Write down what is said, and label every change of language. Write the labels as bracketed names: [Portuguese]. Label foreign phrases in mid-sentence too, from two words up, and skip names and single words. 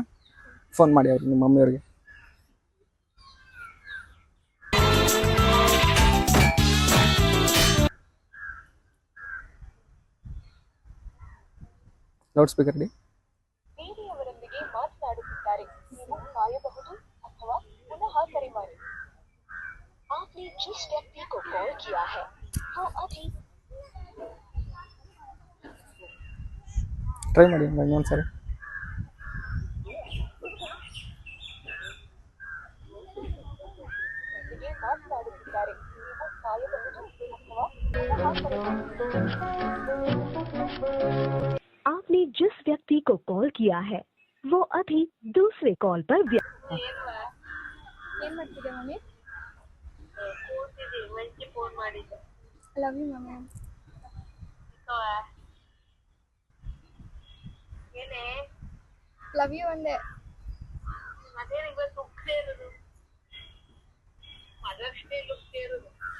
[Kannada] ಫೋನ್ ಮಾಡಿ ಅವ್ರು ನಿಮ್ಮ ಮಮ್ಮಿಯವ್ರಿಗೆ. [English] loud speaker [Kannada] ಡಿ. ಬೇರೆಯವರೊಂದಿಗೆ ಮಾತನಾಡುತ್ತಿದ್ದಾರೆ. ನೀವು ಕಾಯಬಹುದು ಅಥವಾ ಪುನಃ ಕರೆ ಮಾಡಿ. [Hindi] आपने जिस व्यक्ति को कॉल किया है वो अभी [Kannada] ಟ್ರೈ ಮಾಡಿ ಇನ್ನೊಂದ್ಸರಿ. ಮಾತನಾಡುತ್ತಿದ್ದಾರೆ. ನೀವು ಕಾಯಬಹುದು ಅಥವಾ ಪುನಃ ಕರೆ ಮಾಡಿ. [Hindi] आपने जिस व्यक्ति को कॉल किया है वो अभी दूसरे कॉल पर [Kannada] ಏನ್ ಮಾಡ್ತಿದ್ದೆ ಮಮ್ಮಿ? ಕೂತಿದ್ದೆ ಮೆಂಚಿ ಫೋನ್ ಮಾಡಿದ್ದೆ. [English] love you mummy. [Kannada] ಏನೇ [English] love you [Kannada] ಅಂದೆ. ಅದೇನು ಇವತ್ತು ಉಗ್ತೇ ಇರೋದು, ಅದಷ್ಟೇ ಉಗ್ತೇ ಇರೋದು.